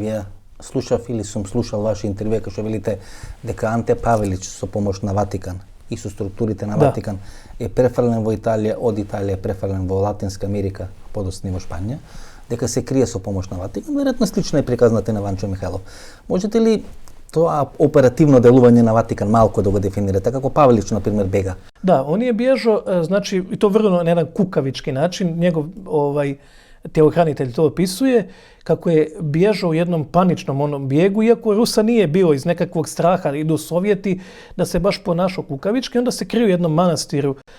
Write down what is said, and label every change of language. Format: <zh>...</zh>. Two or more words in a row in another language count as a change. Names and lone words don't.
<mk>Вие слушав или сум слушал ваше интервју кај што велите дека Анте Павелич со помош на Ватикан и со структурите на Ватикан е префрлен во Италија, од Италија е префрлен во Латинска Америка, подосни во Шпанија, дека се крие со помош на Ватикан, веројатно слично е приказната на Ванчо Михајлов. Можете ли тоа оперативно делување на Ватикан малку да го дефинирате, како Павелич, например, бега?</mk> <hr>Да, он je bježao, znači, i to vrlo na jedan kukavički način, njegov telohranitelj to opisuje, kako je bježao u jednom paničnom onom bijegu, iako Rusa nije bilo iz nekakvog straha, idu Sovjeti, da se baš ponašao kukavički, onda se krio u jednom manastiru</hr>